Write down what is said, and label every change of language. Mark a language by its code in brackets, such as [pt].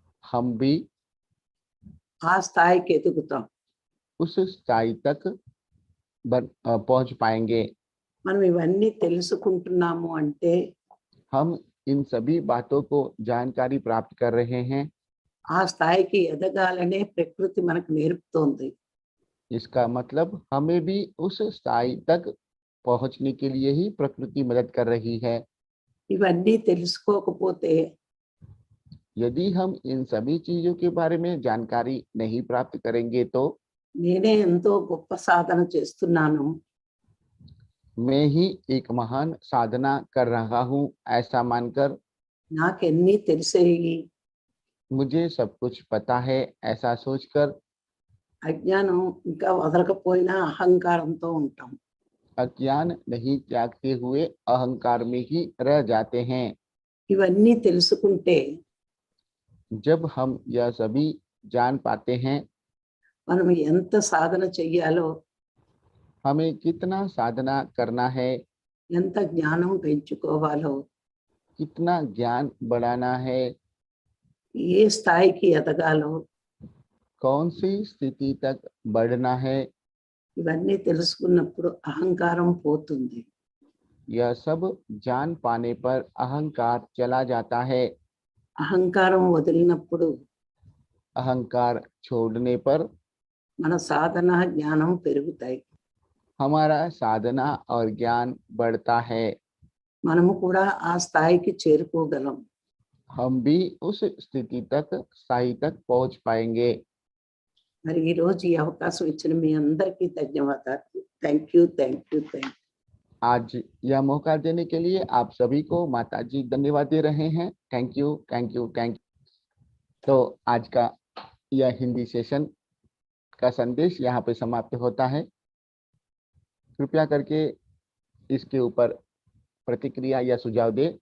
[hi] हम भी [te] ఆ స్థాయికి ఎదుగుతాం. [hi] उस स्थाई तक पहुंच पाएंगे. [te] మనం ఇవన్నీ తెలుసుకుంటున్నాము అంటే [hi] हम इन सभी बातों को जानकारी प्राप्त कर रहे हैं. [te] ఆ స్థాయికి ఎదగాలనే ప్రకృతి మనకు నేర్పుతోంది. [hi] इसका मतलब हमें भी उस स्थाई तक पहुंचने के लिए ही प्रकृति मदद कर रही है. [te] ఇవన్నీ తెలుసుకోకపోతే [hi] यदि हम इन सभी चीजों के बारे में जानकारी नहीं प्राप्त करेंगे तो [te] నేనే ఎంతో గొప్ప సాధన చేస్తున్నాను, [hi] मैं ही एक महान साधना कर रहा हूँ ऐसा मानकर, [te] నాకెన్నీ తెలిసేయి, [hi] मुझे सब कुछ पता है ऐसा सोचकर [te] అజ్ఞానం ఇంకా వదలకపోయినా అహంకారంతో ఉంటాం. [hi] अज्ञान नहीं त्यागते हुए अहंकार में ही रह जाते हैं. [te] ఇవన్నీ తెలుసుకుంటే [hi] जब हम यह सभी जान पाते हैं, [te] మనం ఎంత సాధన చెయ్యాలో, [hi] हमें कितना साधना करना है, [te] ఎంత జ్ఞానం పెంచుకోవాలో, [hi] कितना ज्ञान बढ़ाना है, [te] ఏ స్థాయికి ఎదగాలో [hi] कौन सी स्थिति तक बढ़ना है, [te] ఇవన్నీ తెలుసుకున్నప్పుడు అహంకారం పోతుంది. [hi] यह सब जान पाने पर अहंकार चला जाता है. [te] అహంకారం వదిలినప్పుడు [hi] अहंकार छोड़ने पर [te] మన సాధన జ్ఞానం పెరుగుతాయి. [hi] हमारा साधना और ज्ञान बढ़ता है. [te] మనము కూడా ఆ స్థాయికి చేరుకోగలం. [hi] हम भी उस स्थिति तक स्थाई तक पहुंच पाएंगे. [te] మరి ఈ రోజు ఈ అవకాశం ఇచ్చిన మీ అందరికీ ధన్యవాదాలు. [en] Thank you, thank you, thank you. [hi] आज यह मौका देने के लिए आप सभी को माता जी धन्यवाद दे रहे हैं. [en] Thank you, thank you, thank you. [hi] तो आज का यह हिंदी सेशन का संदेश यहाँ पे समाप्त होता है. कृपया करके इसके ऊपर प्रतिक्रिया या सुझाव दे.